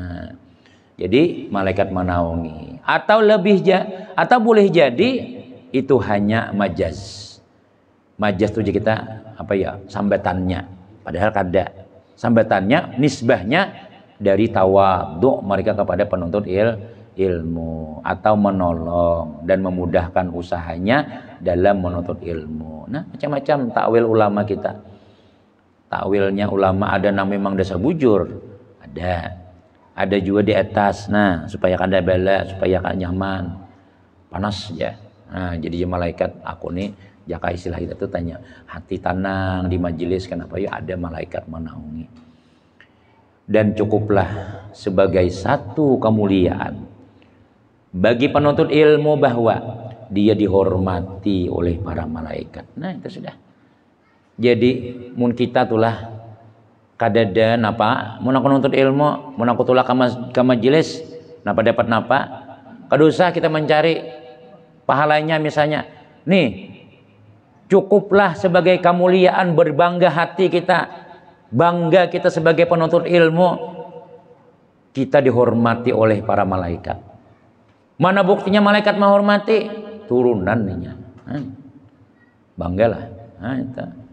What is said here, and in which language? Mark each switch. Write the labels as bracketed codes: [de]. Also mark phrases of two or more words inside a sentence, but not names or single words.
[id] jadi malaikat menaungi atau atau boleh jadi itu hanya majaz tuh kita sambatannya padahal kada sambatannya nisbahnya dari tawadhu mereka kepada penuntut ilmu atau menolong dan memudahkan usahanya dalam menuntut ilmu. [bjn] Nah macam-macam takwil ulama kita. Takwilnya ulama ada yang memang dasar bujur ada juga di atas supaya kada bala supaya kada nyaman panas ya. [id] Nah jadi malaikat aku nih jaka istilah kita tuh tanya hati tenang di majelis kenapa ya ada malaikat menaungi dan cukuplah sebagai satu kemuliaan bagi penuntut ilmu bahwa dia dihormati oleh para malaikat. [bjn] Nah itu sudah jadi mun kita tulah kadadan mun aku nuntut ilmu mun aku tulah ke majelis dapat kada usah kita mencari pahalanya misalnya nih cukuplah sebagai kemuliaan berbangga hati kita bangga kita sebagai penuntut ilmu kita dihormati oleh para malaikat. [id] Mana buktinya malaikat menghormati turunannya banggalah itu.